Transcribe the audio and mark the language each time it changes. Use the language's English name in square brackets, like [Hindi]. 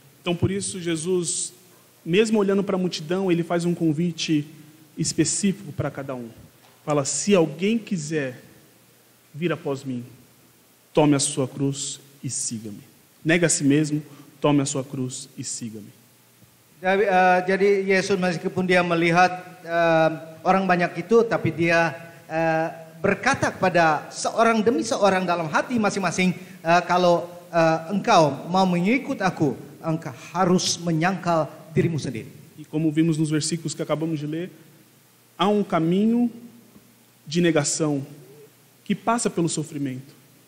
[Portuguese] Então por isso Jesus, mesmo olhando para a multidão, ele faz um convite específico para cada um. Fala: se alguém quiser vir após mim, tome a sua cruz e siga-me. Nega a si mesmo, tome a sua cruz e siga-me. [Indonesian] Jadi Yesus meskipun dia melihat orang banyak itu, tapi dia berkata kepada seorang demi seorang dalam hati masing-masing, kalau engkau mau mengikut aku, engkau harus menyangkal dirimu sendiri. [Portuguese] E como vimos nos versículos que acabamos de ler, há um caminho de negação que passa pelo sofrimento.